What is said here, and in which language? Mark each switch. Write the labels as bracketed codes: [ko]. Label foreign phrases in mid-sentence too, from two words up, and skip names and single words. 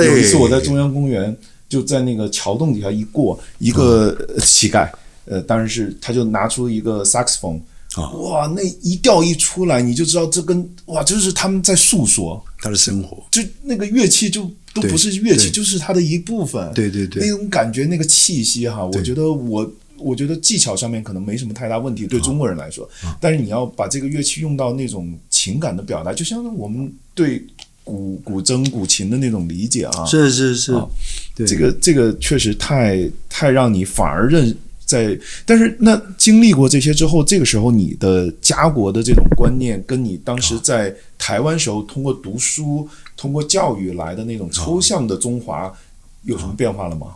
[zh] 有一次我在中央公園，就在那個橋洞底下一過，一個乞丐，當然是他就拿出一個薩克斯風，哇，那一調一出來，你就知道這就是他們在訴說他的生活，就那個樂器就都不是樂器，就是他的一部分。對，那種感覺，那個氣息哈，我覺得技巧上面可能沒什麼太大問題，對中國人來說，但是你要把這個樂器用到那種情感的表達，就像我們對古箏、古琴的那種理解啊。是，对，这个確實太讓你反而但是那經歷過這些之後，這個時候你的家國的這種觀念，跟你當時在台灣時候通過讀書、通過教育來的那種抽象的中華，有什麼變化了嗎？